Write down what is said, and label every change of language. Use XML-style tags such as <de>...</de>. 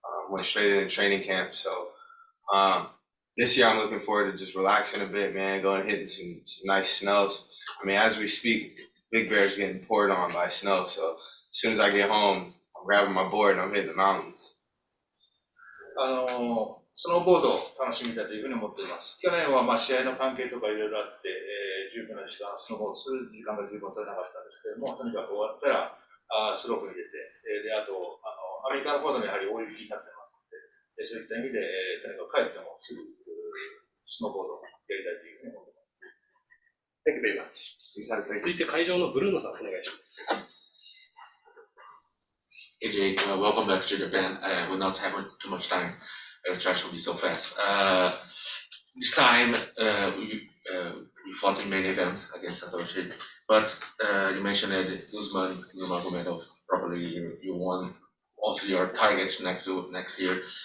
<en>Went straight into training camp. So this year, I'm looking forward to just relaxing a bit, man. Going and hitting some nice snows. I mean, as we speak, Big Bear's getting poured on by snow. So as soon as I get home, I'm grabbing my board and I'm hitting the mountains.</en> <ja>スノーボードを楽しみたいというふうに思っています。去年は試合の関係とかいろいろあって、十分な時間、スノーボードする時間が十分取れなかったんですけれども、とにかく終わったらスロープに入れて、であとアメリカの方でもやはり大雪になってますので、そういった意味で、とにかく帰ってもすぐスノーボードをやりたいというふうに思っています。</ja> <en>Thank you very much.</en> <ja>続いて会場のブルーノさんお願いします。</ja> <en>AJ, welcome back to Japan. We're not having too much time. Charge will be so fast. This time, we fought in main event against Satoshi, but you mentioned that Usman Nurmagomedov probably you won also your targets next year.</en>